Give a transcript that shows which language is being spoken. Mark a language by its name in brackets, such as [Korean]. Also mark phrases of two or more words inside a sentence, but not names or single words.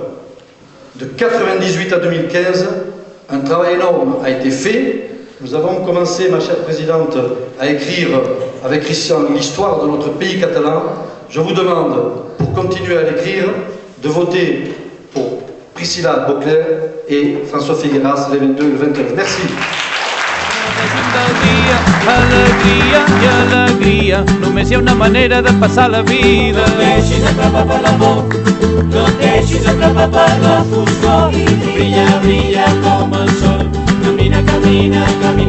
[French] De 1998 à 2015, un travail énorme a été fait. Nous avons commencé, ma chère présidente, à écrire avec Christian l'histoire de notre pays catalan. Je vous demande, pour continuer à l'écrire, de voter pour Priscilla Beauclerc et François Figueras les 22 et le 29. Merci. [Catalan] Alegria i alegria, només hi ha una manera de passar la vida. No et deixis atrapar per l'amor, no et deixis atrapar per la foscor. Brilla, brilla com el sol, camina, camina,